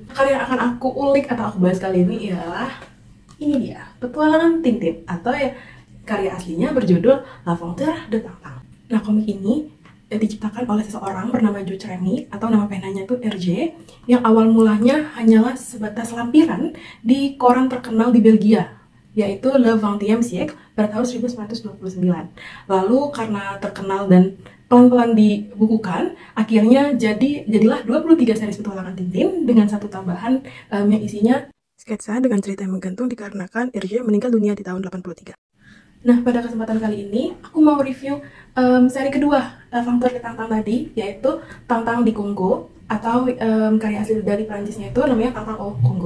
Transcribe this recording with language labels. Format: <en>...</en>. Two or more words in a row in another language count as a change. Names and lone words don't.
<id>Karya yang akan aku ulik atau aku bahas kali ini ialah ini dia, Petualangan Tintin, atau ya karya aslinya berjudul L'Aventure de Tintin. Nah, komik ini diciptakan oleh seseorang bernama Jules Remy, atau nama penanya itu RJ, yang awal mulanya hanyalah sebatas lampiran di koran terkenal di Belgia, yaitu Le 20e siècle pada tahun 1929. Lalu karena terkenal dan pelan-pelan dibukukan, akhirnya jadilah 23 series petualangan Tintin dengan satu tambahan yang isinya sketsa dengan cerita yang menggantung dikarenakan RJ meninggal dunia di tahun 83. Nah, pada kesempatan kali ini, aku mau review seri kedua L'Aventure de Tintin tadi, yaitu Tintin di Kongo, atau karya asli dari Prancisnya itu namanya Tintin au Congo.</id>